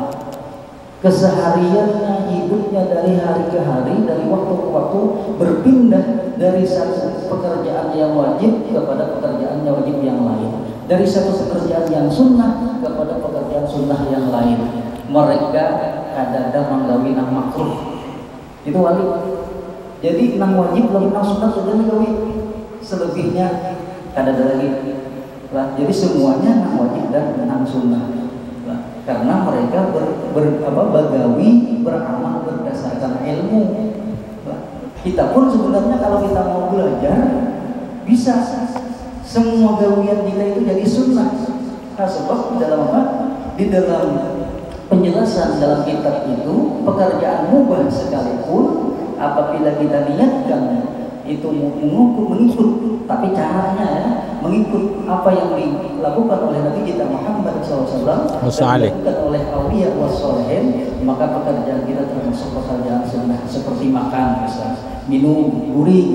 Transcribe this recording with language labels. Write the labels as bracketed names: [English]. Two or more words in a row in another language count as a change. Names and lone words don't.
[Indonesian] Kesehariannya, hidupnya dari hari ke hari, dari waktu ke waktu berpindah dari satu pekerjaan yang wajib kepada pekerjaan yang wajib yang lain, dari satu pekerjaan yang sunnah kepada pekerjaan sunnah yang lain. [Banjar] Mereka kadang-kadang menggawi nang makruh, itu wali. Jadi nang wajib lalu nang sunnah sudah menggawi, selebihnya kadang-kadang lagi. Nah, jadi semuanya nang wajib dan nang sunnah. Karena mereka bagawi beramal berdasarkan ilmu. [Indonesian] Kita pun sebenarnya kalau kita mau belajar bisa, semua gawian kita itu jadi sunnah. Nah, sebab di dalam apa? Di dalam penjelasan dalam kitab itu, pekerjaan mubah sekalipun apabila kita niatkan itu mengikut, tapi caranya ya mengikut apa yang dilakukan oleh Nabi kita Muhammad SAW dan dilakukan oleh [Arabic] أولياء والصالحين, [Indonesian] maka pekerjaan kita termasuk pekerjaan sunnah seperti makan, misalnya minum, guring.